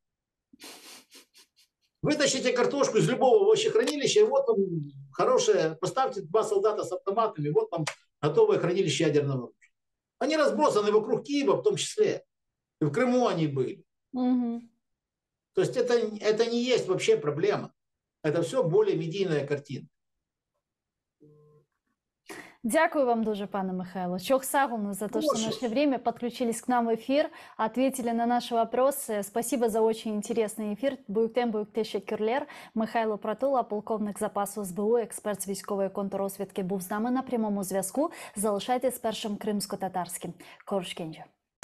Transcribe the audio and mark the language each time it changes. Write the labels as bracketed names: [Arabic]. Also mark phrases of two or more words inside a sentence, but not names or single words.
[Russian] Вытащите картошку из любого овощехранилища, и вот вам хорошее, поставьте 2 солдата с автоматами, вот вам готовое хранилище ядерного оружия. Они разбросаны вокруг Киева в том числе. И в Крыму они были. Мгм. То есть это не есть вообще проблема. Это все более медийная картина. [Ukrainian] Дякую вам дуже, пане Михайло. [Crimean Tatar] Чох сагулну [Russian] за то, что Прошу. нашли время, подключились к нам в эфир, ответили на наши вопросы. Спасибо за очень интересный эфир. [Crimean Tatar] Буйктем теşekkürler. [Ukrainian] Михайло Пратула, полковник запасу СБУ, експерт з військової контррозвідки, був з нами на прямому зв'язку. Залишайтесь з першим кримсько-татарським. [Crimean Tatar] Коршкенджа.